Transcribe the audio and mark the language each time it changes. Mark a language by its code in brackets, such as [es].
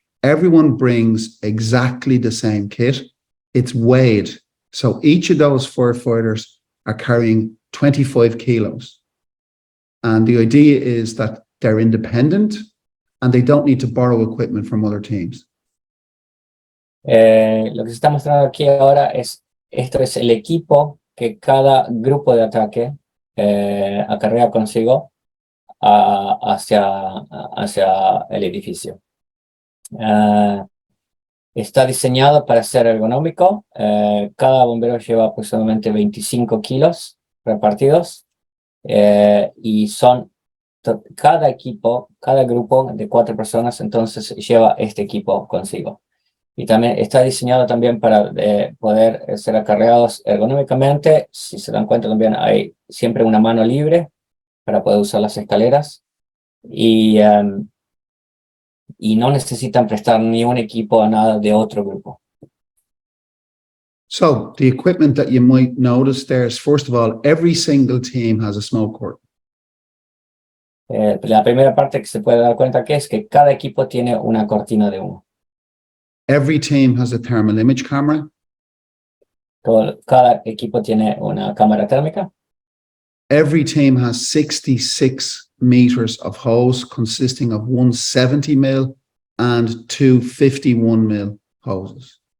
[en] Everyone brings exactly the same kit. It's weighed. So each of those firefighters are carrying 25 kilos. And the idea is that they're independent and they don't need to borrow equipment from other teams. [es] Lo que se está mostrando aquí ahora es, esto es el equipo que cada grupo de ataque acarrea consigo hacia el edificio. Está diseñado para ser ergonómico. Cada bombero lleva aproximadamente 25 kilos repartidos y son cada equipo, cada grupo de 4 personas entonces lleva este equipo consigo. Y también está diseñado también para poder ser acarreados ergonómicamente. Si se dan cuenta también hay siempre una mano libre para poder usar las escaleras y no necesitan prestar ni un equipo a nada de otro grupo. [en] So the equipment that you might notice there is, first of all, every single team has a smoke curtain. [es] La primera parte que se puede dar cuenta que es que cada equipo tiene una cortina de humo. [en] Every team has a thermal image camera. [es] Cada equipo tiene una cámara térmica. [en] Every team has 66 meters of hose consisting of 170 mil and 2 51 mil hoses.